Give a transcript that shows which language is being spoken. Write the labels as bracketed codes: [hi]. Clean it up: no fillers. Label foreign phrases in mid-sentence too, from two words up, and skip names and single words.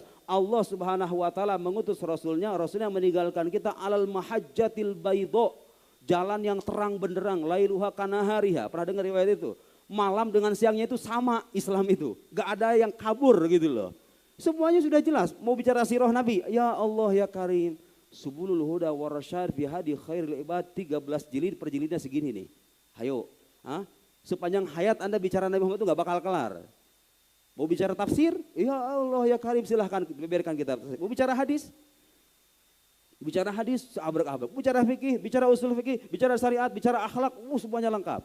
[id] Allah [ar] سبحانه وتعالى [id] mengutus rasulnya meninggalkan kita [ar] على المحجة البيضاء, [id] jalan yang terang benderang, [ar] ليلها كنهارها. [id] Pernah dengar riwayat itu? Malam dengan siangnya itu sama Islam itu. Gak ada yang kabur gitu loh. Semuanya sudah jelas. Mau bicara sirah Nabi, [ar] يا الله يا كريم. [id] Subulul huda warasyad fi hadi khairil ibad, 13 jilid per jilidnya segini nih. Hayo, sepanjang hayat Anda bicara Nabi Muhammad itu gak bakal kelar. Mau bicara tafsir, [ar] يا الله يا كريم [id] silahkan biarkan kita. Mau bicara hadis abrak-abrak. Bicara fikih, bicara usul fikih, bicara syariat, bicara akhlak, semuanya lengkap.